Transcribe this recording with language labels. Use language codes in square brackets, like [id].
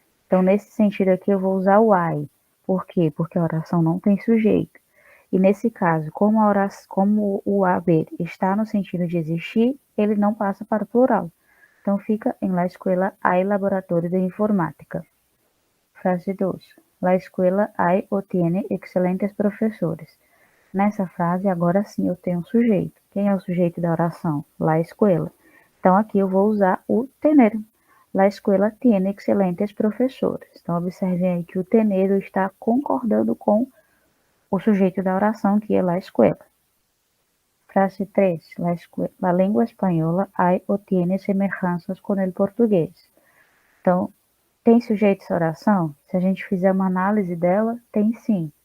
[pt] Então, nesse sentido aqui, eu vou usar o hay. Por quê? Porque a oração não tem sujeito. E nesse caso, como o haber está no sentido de existir, ele não passa para o plural. Então, fica [es] en la escuela hay laboratório de informática. [pt] Frase 2. [es] La escuela hay o tiene excelentes professores. [pt] Nessa frase, agora sim, eu tenho um sujeito. Quem é o sujeito da oração? [es] La escuela. [pt] Então, aqui eu vou usar o tener. [es] La escuela tiene excelentes professores. [pt] Então, observem aí que o tener está concordando com o sujeito da oração, que é la escuela. Frase 3. La língua espanhola hay o tiene semelhanças com o português. Então, tem sujeito essa oração? Se a gente fizer uma análise dela, tem sim.